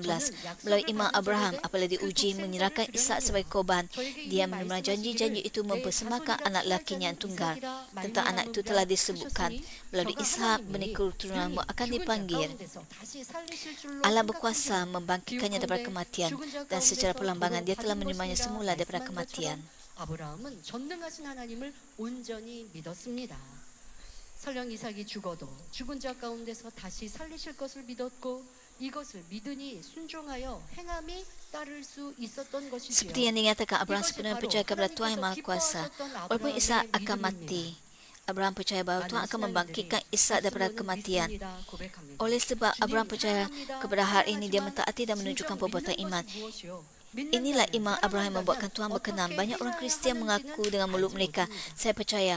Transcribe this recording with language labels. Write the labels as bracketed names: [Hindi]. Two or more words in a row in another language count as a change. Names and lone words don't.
[Malay] Melalui iman Abraham, apabila diuji menyerahkan Ishak sebagai korban, dia menerima janji-janji itu mempersembahkan anak lakinya yang tunggal. Tentang anak itu telah disebutkan, melalui Ishak benih keturunanmu akan dipanggil. Allah berkuasa membangkitkannya daripada kematian, dan secara perlambangan dia telah menerimanya semula daripada kematian. [Korean] 아브라함은 전능하신 하나님을 온전히 믿었습니다. 설령 이삭이 죽어도 죽은 자 가운데서 다시 살리실 것을 믿었고 이것을 믿으니 순종하여 행함이 따를 수 있었던 것이지요. [Malay] Seperti yang dinyatakan, Abraham sepenuhnya percaya kepada Tuhan yang Maha Kuasa. Walaupun Ishak akan mati, Abraham percaya bahawa Tuhan akan membangkitkan Ishak daripada kematian. Oleh sebab Abraham percaya kepada hal ini, dia mentaati dan menunjukkan perbuatan iman. Inilah iman Abraham membuatkan Tuhan berkenan. Banyak orang Kristian mengaku dengan mulut mereka, saya percaya.